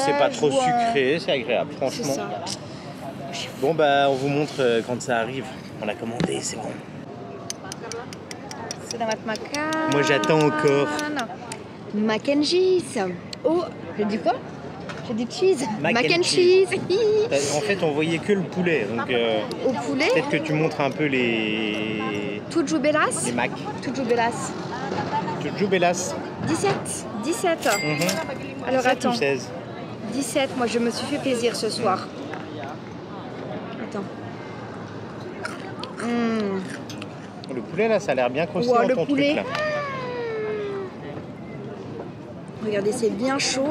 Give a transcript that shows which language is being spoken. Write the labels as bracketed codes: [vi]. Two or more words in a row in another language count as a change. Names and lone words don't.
[fr] C'est pas trop ou, sucré, c'est agréable, C'est franchement. ça. Bon, bah, on vous montre quand ça arrive. On a commandé, c'est bon. C'est la maca. Moi, j'attends encore. Mac and cheese. Oh, j'ai dit quoi? J'ai dit cheese. Mac Mac and and cheese. En fait, on voyait que le poulet, donc Au poulet. peut-être que tu montres un peu les Tujubelas. macs. Tujubelas. Tujubelas. 17. Alors 7 attends. ou 16. 17, moi je me suis fait plaisir ce soir. Attends. Le poulet, là, ça a l'air bien croustillant, Ouah, le ton poulet. truc, là. Regardez, c'est bien chaud.